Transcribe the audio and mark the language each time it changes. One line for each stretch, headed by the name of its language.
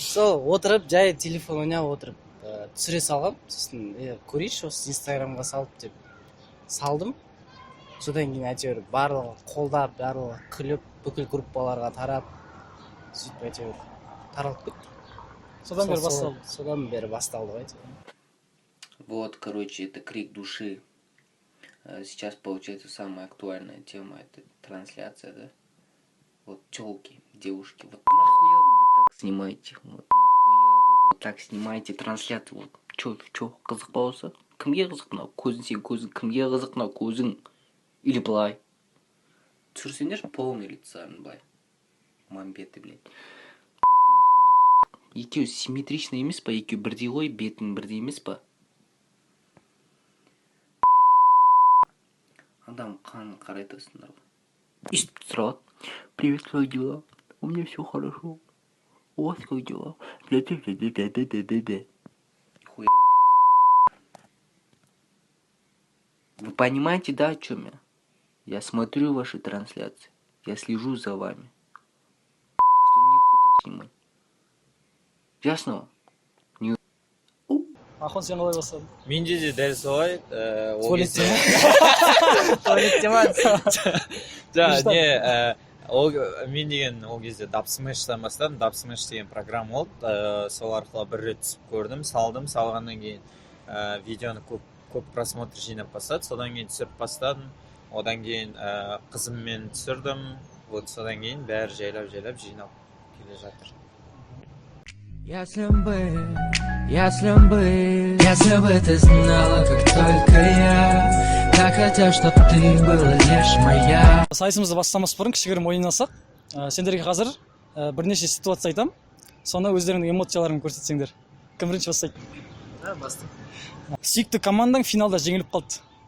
Kazakh: Сол отырып, жай телефон ойнап отырып түсіре салғам. Сосын көрейінші осы Инстаграмға салып деп салдым. Содан кейін әйтеуір барлығы қолдап, барлығы күліп, бүкіл группаларға тарап, сөйтіп әйтеуір таралып кетті. Содан бері басталды әйтеуір.
Russian: Вот, короче, это крик души. Сейчас, получается, самая актуальная тема, это трансляция, да? Вот тёлки, девушки, вот нахуя вы так снимаете? Вот нахуя вы вот так снимаете трансляцию? Вот, чё,
Kazakh: қызық болса? Кімге қызық мынау? Көзің сен көзің, кімге қызық мынау көзің? Или былай. Түсірсеңдер полный лицарын былай.
Russian: Мамбеты, блядь.
Kazakh: Екеуі симметрично емес па? Екеуі бірдей ғой, бетің бірдей емес па? Адам қанын қарайтасыңдар ғой. Естіп тұрады.
Russian: Привет, как дела? У меня все хорошо. У вас как дела? Бля-бля-бля-бля-бля-бля-бля. Хуя интересно. Вы понимаете, да, о чем я? Я смотрю ваши трансляции. Я слежу за вами. Что нихуй так снимать. Ясно?
Kazakh: Ахон, сен қалай бастадың? Менде де дәл солай. Туалетте ма? Мен деген ол кезде Dubsmash'тан бастадым. Dubsmash деген программа болды. Сол арқылы бір рет түсіп көрдім, салғаннан кейін видеоны көп просмотр жинап бастады. Содан кейін түсіріп бастадым. Одан кейін қызыммен түсірдім. Вот содан кейін бәрі жайлап жинап келе жатыр.
Russian: Если бы ты знала, как только я, как хотел, чтоб ты была лишь моя.
Kazakh: Сайысымызды бастамас бұрын кішігірім ойнасақ. Сендерге қазір бірнеше ситуация айтам. Соны өздеріңнің эмоцияларын көрсетсеңдер. Кім бірінші бастайды? Бастым. Сүйікті командаң финалда жеңіліп қалды.